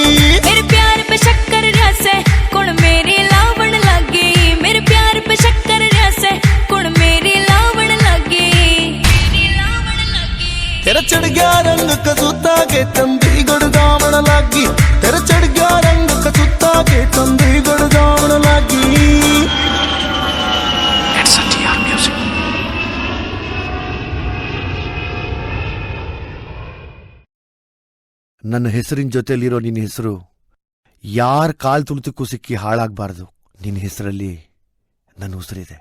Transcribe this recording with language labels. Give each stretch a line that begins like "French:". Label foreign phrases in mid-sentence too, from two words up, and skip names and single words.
Haryanvi: मेरे प्यार पे शक्कर रसे कुण मेरी लावण लागी, मेरे प्यार पे शक्कर रसे कुण मेरी लावण लागी। तेरा चढ़ गया रंग कसूता के चंडीगढ़ दावण लागी, तेरा चढ़ गया रंग कसूता के चंडीगढ़ दावण लागी।
Kannada: ನನ್ನ ಹೆಸರಿನ ಜೊತೆಲಿರೋ ನಿನ್ನ ಹೆಸರು ಯಾರ ಕಾಲ್ ತುಳಿತಕ್ಕೂ ಸಿಕ್ಕಿ ಹಾಳಾಗಬಾರ್ದು. ನಿನ್ನ ಹೆಸರಲ್ಲಿ ನನ್ನ ಉಸಿರಿದೆ.